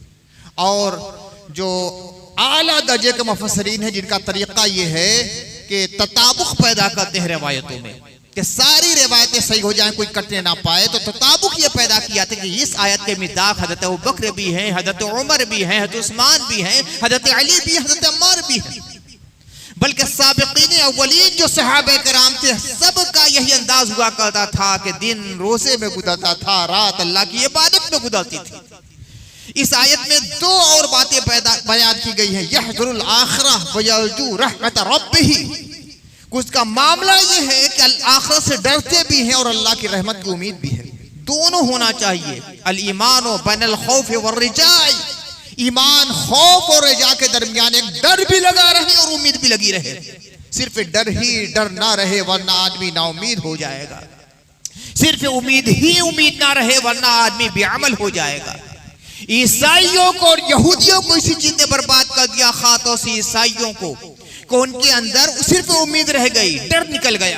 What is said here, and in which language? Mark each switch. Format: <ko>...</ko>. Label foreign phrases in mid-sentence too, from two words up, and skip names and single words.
<ur>اور جو اعلیٰ درجے کے مفسرین ہیں جن کا طریقہ یہ ہے کہ تطابق پیدا کرتے ہیں روایتوں میں، کہ ساری روایتیں صحیح ہو جائیں، کوئی کٹنے نہ پائے، تو تطابق یہ پیدا کیا تھا کہ اس آیت کے مصداق حضرت ابو بکر بھی ہیں، حضرت عمر بھی ہیں، حضرت عثمان بھی ہیں، حضرت علی بھی، حضرت عمار بھی ہیں، بلکہ سابقین اولین جو صحابہ کرام تھے سب کا یہی انداز ہوا کرتا تھا کہ دن روزے میں گزرتا تھا، رات اللہ کی عبادت میں گزرتی تھی. اس آیت میں دو اور باتیں بیان کی گئی ہیں,</ur> <ar>يحذر الآخرة ويرجو رحمة ربه.</ar> <ur>کچھ کا معاملہ یہ ہے کہ آخرت سے ڈرتے بھی ہیں اور اللہ کی رحمت کی امید بھی ہے. دونوں ہونا چاہیے.</ur> <ar>الإيمان بين الخوف والرجاء,</ar> <ur>ایمان خوف اور رجا کے درمیان ایک ڈر بھی لگا رہے اور امید بھی لگی رہے. صرف ڈر ہی ڈر نہ رہے ورنہ آدمی ناامید ہو جائے گا، صرف امید ہی امید نہ رہے ورنہ آدمی بے عمل ہو جائے گا. عیسائیوں کو اور یہودیوں کو اسی چیز نے برباد کر دیا، کھاتوں سے عیسائیوں کو ان کے اندر صرف امید رہ گئی، ڈر نکل گیا.</ur>